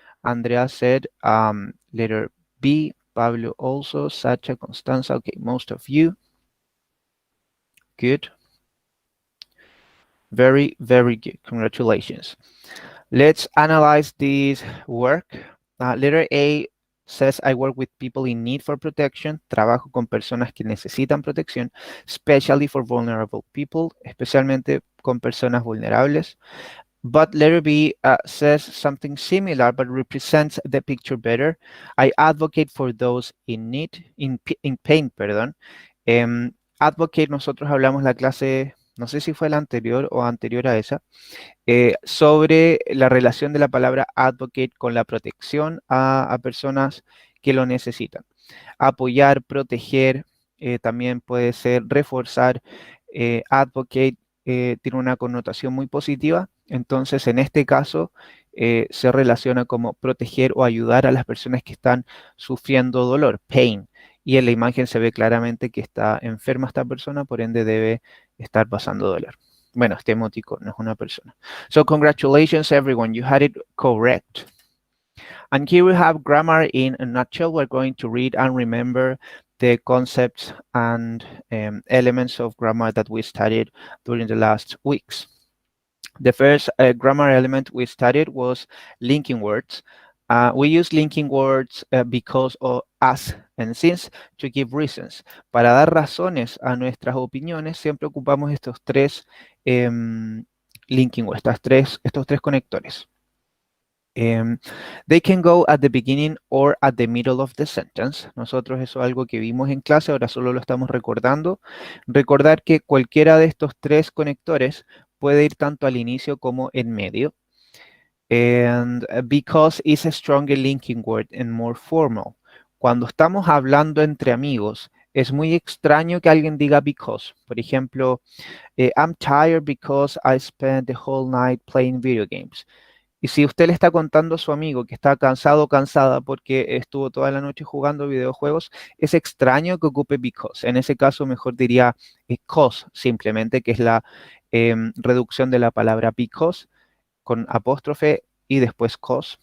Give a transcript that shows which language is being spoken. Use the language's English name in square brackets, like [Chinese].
[English] Andrea said letter B, Pablo also, Sacha, Constanza, okay, most of you. Good. Very, very good. Congratulations. Let's analyze this work. Letter A says, I work with people in need for protection. [Spanish] Trabajo con personas que necesitan protección, [English] especially for vulnerable people, [Spanish] especialmente con personas vulnerables. [English] But letter B says something similar, but represents the picture better. I advocate for those in need, in pain, [Spanish] perdón. Advocate, nosotros hablamos la clase, no sé si fue la anterior o anterior a esa, sobre la relación de la palabra advocate con la protección a personas que lo necesitan. Apoyar, proteger, también puede ser reforzar. Advocate tiene una connotación muy positiva, entonces en este caso se relaciona como proteger o ayudar a las personas que están sufriendo dolor, pain. Y en la imagen se ve claramente que está enferma esta persona, por ende debe estar pasando dolor. Bueno, este emoticón no es una persona. [English] So congratulations everyone, you had it correct. And here we have grammar in a nutshell. We're going to read and remember the concepts and elements of grammar that we studied during the last weeks. The first grammar element we studied was linking words. We use linking words because of as and since to give reasons. [Spanish] Para dar razones a nuestras opiniones, siempre ocupamos estos tres linking words, estos tres conectores. [English] They can go at the beginning or at the middle of the sentence. [Spanish] Nosotros eso es algo que vimos en clase, ahora solo lo estamos recordando. Recordar que cualquiera de estos tres conectores puede ir tanto al inicio como en medio. [English] And because is a stronger linking word and more formal. [Spanish] Cuando estamos hablando entre amigos, es muy extraño que alguien diga because. Por ejemplo, [English] I'm tired because I spent the whole night playing video games. [Spanish] Y si usted le está contando a su amigo que está cansado o cansada porque estuvo toda la noche jugando videojuegos, es extraño que ocupe because. En ese caso, mejor diría cause, simplemente, que es la reducción de la palabra because con apóstrofe y después cause.